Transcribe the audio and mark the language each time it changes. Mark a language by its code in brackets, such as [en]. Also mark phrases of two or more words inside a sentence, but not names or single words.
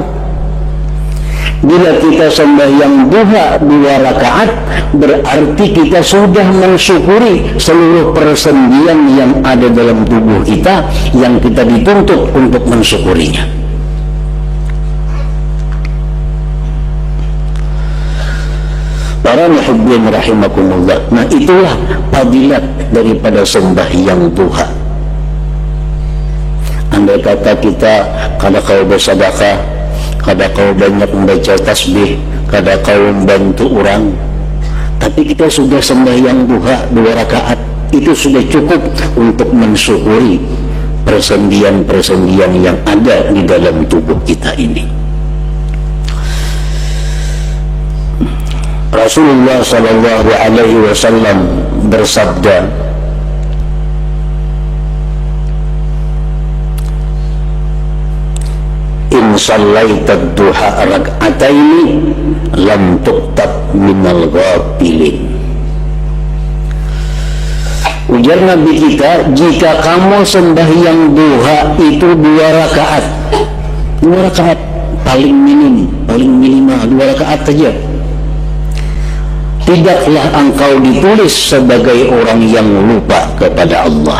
[id] Bila kita sembahyang duha 2 rakaat, berarti kita sudah mensyukuri seluruh persendian yang ada dalam tubuh kita, yang kita dituntut untuk mensyukurinya. Para muhibbin rahimakumullah, nah itulah fadilat daripada sembahyang duha. Andai kata kita kada kau bersedekah, kada kau banyak membaca tasbih, kada kau membantu orang, tapi kita sudah sembahyang duha 2 rakaat, itu sudah cukup untuk mensyukuri persendian-persendian yang ada di dalam tubuh kita ini. [ar] Rasulullah صلى الله عليه وسلم bersabda, إن صليت الضحى ركعتين لم تكتب من الغافلين. [id] Ujar Nabi kita, jika kamu sembahyang duha itu 2 rakaat, 2 rakaat paling minim, paling minimal 2 rakaat saja, tidaklah engkau ditulis sebagai orang yang lupa kepada Allah.